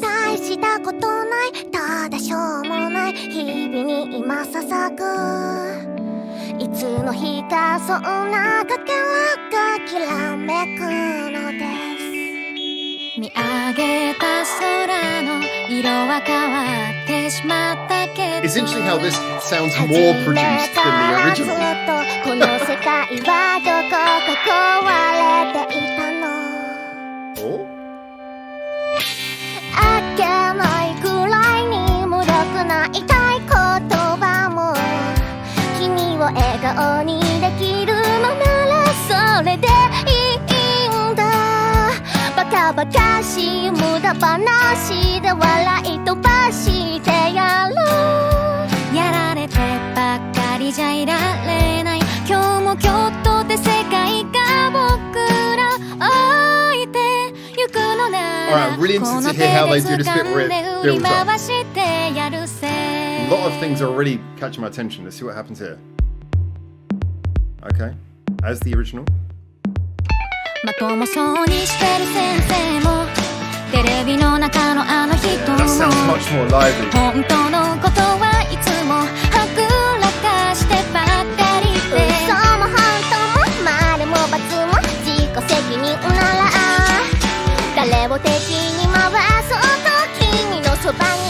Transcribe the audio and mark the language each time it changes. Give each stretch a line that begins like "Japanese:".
Japanese: 大したことない。ただしょうもない日々に今ささぐ。いつの日かそんなかけらがきらめくのです。見上げた空の色は変わってしまったけど。
English: It's interesting how this sounds more produced than the original.
Japanese: この世界はどこか壊れていたの。お？あっけないくらいに無力な痛い言葉も君を笑顔にできるのならそれでいいんだ。バカバカしい無駄話で笑い飛ばしてやろう。やられてばっかりじゃいられない。今日も今日とて世界が僕ら置いてゆくのなら。
English: Alright, really interested to hear how they do this bit where it builds up. A lot of things are already catching my attention. Let's see what happens here. Okay, as the original.
Japanese: まともそうにしてる先生もテレビの中のあの人も本当のことはいつもはぐらかしてばっかりで嘘も本当も丸も×も自己責任なら誰を敵に回そうと君のそば